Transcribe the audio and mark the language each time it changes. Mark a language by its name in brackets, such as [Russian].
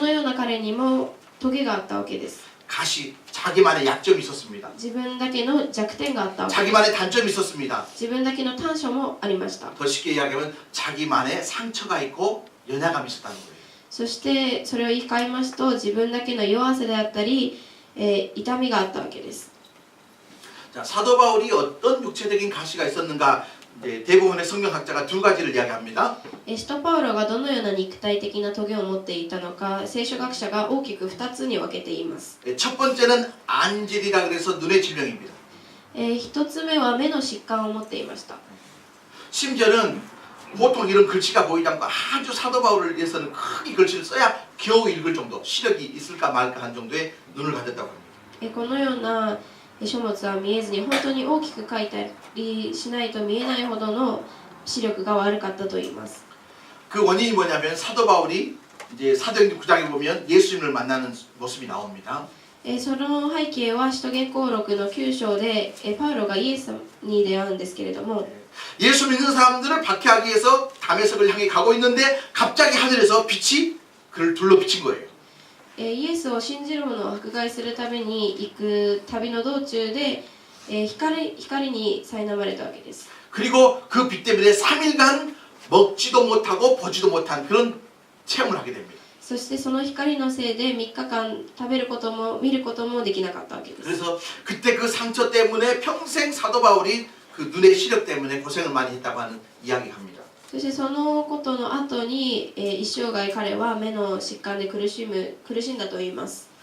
[Japanese] のような彼にもトゲがあったわけです。 [Korean] 가시, 자기만의 약점이 있었습니다. [Japanese] 自分だけの弱点があったわけです。 [Korean] 자기만의 단점이 있었습니다. [Japanese] 自分だけの短所もありました。 [Korean] 더 쉽게 이야기하면 자기만의 상처가 있고 연약함이 있었다는 거예요. [Japanese] そしてそれを言い換えますと、自分だけの弱さであったり、痛みがあったわけです。 [Korean] 자, 사도 바울이 어떤 육체적인 가시가 있었는가? 이제 대부분의 성경학자가 두 가지를 이야기합니다. [Japanese] 使徒パウロがどのような肉体的なトゲを持っていたのか、聖書学者が大きく2つに分けています。 [Korean] 첫 번째는 안질이라 그래서 눈의 질병입니다. [Japanese] 1つ目は目の疾患を持っていました。 [Korean] 심지어는 보통 이런 글씨가 보이지 않고 아주 사도 바울을 위해서는 크게 글씨를 써야 겨우 읽을 정도, 시력이 있을까 말까 한 정도의 눈을 가졌다고 합니다. [Japanese] このような書物は見えずに、本当に大きく書いたりしないと見えないほどの視力が悪かったといいます。 [Korean] 그 원인이 뭐냐면 사도 바울이 이제 사도행전 9장에 보면 예수님을 만나는 모습이 나옵니다. [Japanese] その背景は使徒言行録の9章でパウロがイエスに出会うんですけれども、 [Korean] 예수 믿는 사람들을 박해하기 위해서 다메섹을 향해 가고 있는데 갑자기 하늘에서 빛이 그를 둘러 비친 거예요. [Japanese] イエスを信じる者を迫害するために行く旅の道中で光に苛まれたわけです。 [Korean] 그리고 그 빛 때문에 3일간 먹지도 못하고 보지도 못한 그런 체험을 하게 됩니다. [Japanese] そしてその光のせいで3日間食べることも見ることもできなかったわけです。 [Korean] 그래서 그때 그 상처 때문에 평생 사도 바울이 그 눈의 시력 때문에 고생을 많이 했다고 하는 이야기합니다. [Japanese] そしてそのことの後に一生涯彼は目の疾患で苦しんだと言います。